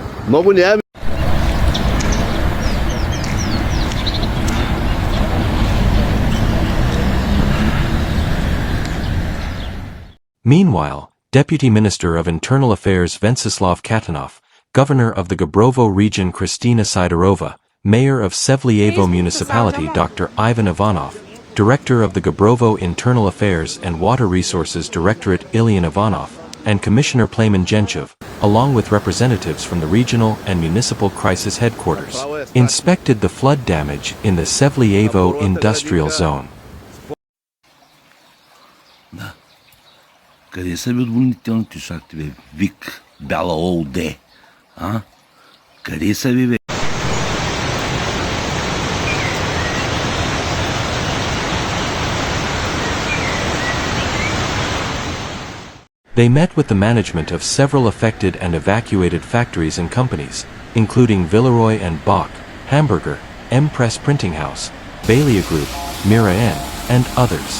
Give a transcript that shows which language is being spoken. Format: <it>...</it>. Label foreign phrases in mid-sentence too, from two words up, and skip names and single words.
<bg>Много няма.</bg> <en>Meanwhile, Deputy Minister of Internal Affairs Venceslav Katanov, Governor of the Gabrovo region Kristina Sidorova, Mayor of Sevlievo Municipality Dr. Ivan Ivanov, Director of the Gabrovo Internal Affairs and Water Resources Directorate Ilyan Ivanov, and Commissioner Plamen Genchev, along with representatives from the regional and municipal crisis headquarters, inspected the flood damage in the Sevlievo industrial zone.</en> <bg>Къде са ви отводнителните шахти, бе? ВИК, Бяла ООД, а? Къде са ви, бе?</bg> <en>They met with the management of several affected and evacuated factories and companies, including Villeroy and Bock, Hamburger, M-Press Printing House, Bailey Group, Mira N, and others.</en>